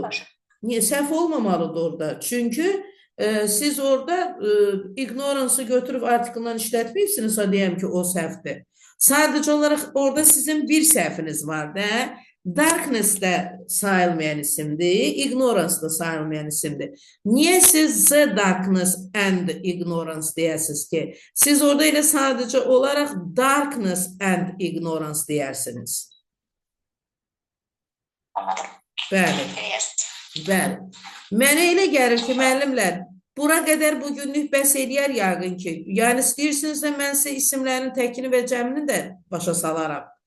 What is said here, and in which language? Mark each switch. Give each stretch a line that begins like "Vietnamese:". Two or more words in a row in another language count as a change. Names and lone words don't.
Azerbaijani: Niyə səhv olmamalıdır orada? Çünki siz orada ignorance-ı götürüb artikldan işlətməyibsiniz, deyəm ki, o səhvdir. Sadəcə olaraq orada sizin bir səhviniz var da. Darkness də sayılmayan isimdir, ignorance da sayılmayan isimdir. Niyə siz
English: the darkness and ignorance
Azerbaijani: deyəsiniz ki? Siz orada elə sadəcə olaraq
English: darkness and ignorance
Azerbaijani: deyərsiniz. Bəli. Bəli. Mənə elə gəlir ki, müəllimlər, bura qədər bugünlük bəs eləyər yəqin ki. Yəni, istəyirsinizsə, mən sizə isimlərin təkini və cəmini də başa salaram.